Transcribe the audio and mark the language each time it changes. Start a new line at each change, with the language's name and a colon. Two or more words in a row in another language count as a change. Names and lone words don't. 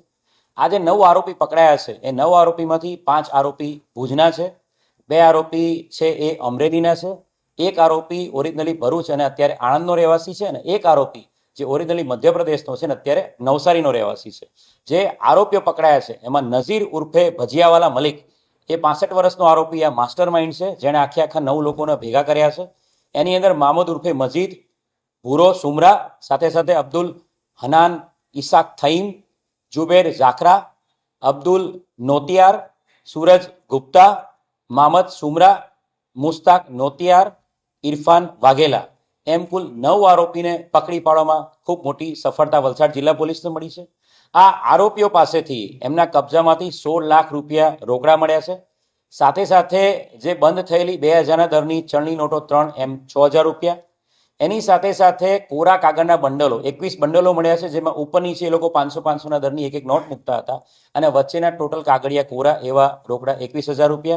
Gujarati: આ જે 9 આરોપી પકડાયા છે એ 9 આરોપીમાંથી 5 આરોપી ભુજના છે, 2 આરોપી છે એ અમરેલીના છે, 1 આરોપી ઓરિજિનલી ભરૂચ અને અત્યારે આણંદનો રહેવાસી છે અને 1 આરોપી જે ઓરિજિનલી મધ્યપ્રદેશનો છે ને અત્યારે નવસારીનો રહેવાસી છે. જે આરોપીઓ પકડાયા છે એમાં નઝીર ઉર્ફે ભજીયાવાલા મલિક એ 65 વર્ષનો આરોપી આ
English: master mind
Gujarati: છે, જેણે આખા 9 લોકોને ભેગા કર્યા છે. એની અંદર મામૂદ ઉર્ફે મજીદ, ભૂરો સુમરા, સાથે સાથે અબ્દુલ હનાન ઇસાક થઈમ, जुबेर जाखरा, अब्दुल नोतियार, सूरज गुप्ता, मामद सुमरा, मुस्ताक नोतियार, इरफान वाघेला એમ કુલ 9 આરોપીને પકડી पाडવામાં ખૂબ મોટી સફળતા વલસાડ જિલ્લા પોલીસને મળી છે. આ આરોપીઓ પાસેથી એમના કબજામાંથી 16 લાખ રૂપિયા રોકડા મળ્યા છે. સાથે સાથે જે બંધ થયેલી 2000ના દરની ચલણી નોટો 3 એમ 6000 રૂપિયા, એની સાથે સાથે કોરા કાગળના બંડલો 21 બંડલો મળ્યા છે, જેમાં ઉપર નીચે એ લોકો 500-500ના દરની એક નોટ મૂકતા હતા અને વચ્ચેના ટોટલ કાગળિયા કોરા એવા રોકડા 21,000 રૂપિયા.